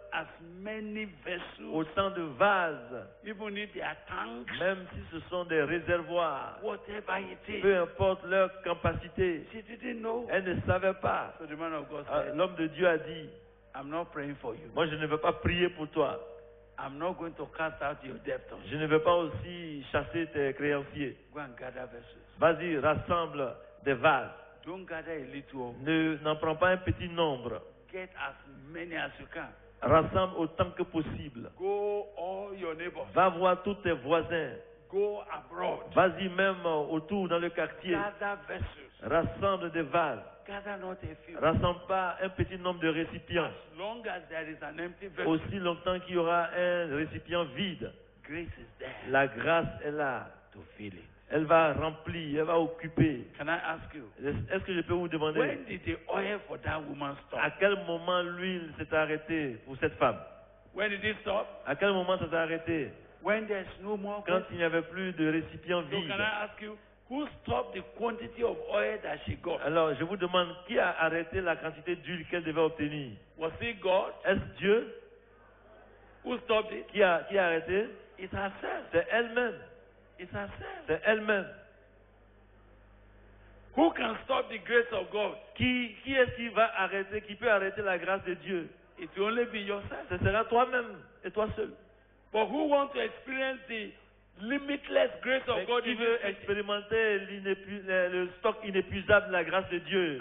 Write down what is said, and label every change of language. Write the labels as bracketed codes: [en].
[en] as many vessels, [fr] autant de vases, [en] even if they are tanks, [fr] même si ce sont des réservoirs, [en] whatever it is. [fr] peu importe leur capacité. [en] She didn't know. [fr] Elle ne savait pas. [en] So the man of God Ah, said, [fr] l'homme de Dieu a dit, [en] I'm not praying for you. [fr] moi je ne vais pas prier pour toi. [en] I'm not going to cast out your debtors. [fr] Je ne vais pas aussi chasser tes créanciers. [en] Go and gather vessels. [fr] Vas-y, rassemble des vases. [en] Don't gather a little. [fr] N'en prends pas un petit nombre. [en] Get as many as you can. [fr] Rassemble autant que possible. [en] Go all your neighbors. [fr] Va voir tous tes voisins. [en] Go abroad. [fr] Vas-y même autour dans le quartier. [en] Gather vessels. [fr] Rassemble des vases. [en] gather not a few. [fr] Rassemble pas un petit nombre de récipients. [en] As long as there is an empty vessel, [fr] Aussi longtemps qu'il y aura un récipient vide, [en] grace is there [fr] la grâce est là. [en] to fill it. [fr] Elle va remplir, elle va occuper. [en] Can I ask you, [fr] Est-ce que je peux vous demander [en] when did the oil for that woman stop? [fr] à quel moment l'huile s'est arrêtée pour cette femme? [en] When did it stop? [fr] À quel moment ça s'est arrêté? [en] When there's no more [fr] Quand [en] grace. [fr] il n'y avait plus de récipients [en] So [fr] vides. [en] can I ask you, who stopped the quantity of oil that she got? [fr] Alors je vous demande, qui a arrêté la quantité d'huile qu'elle devait obtenir? [en] Was it God? [fr] Est-ce Dieu [en] Who stopped it? [fr] qui a arrêté? [en] It's herself. [fr] C'est elle-même. [en] It's herself. [fr] C'est elle-même. [en] Who can stop the grace of God? [fr] Qui est-ce qui va arrêter, qui peut arrêter la grâce de Dieu? [en] It will only be yourself. [fr] Ce sera toi-même et toi seul. [en] But who want to experience the limitless grace [fr] Mais [en] of God [fr] qui [en] in [fr] veut [en] this city? [fr] expérimenter le stock inépuisable de la grâce de Dieu?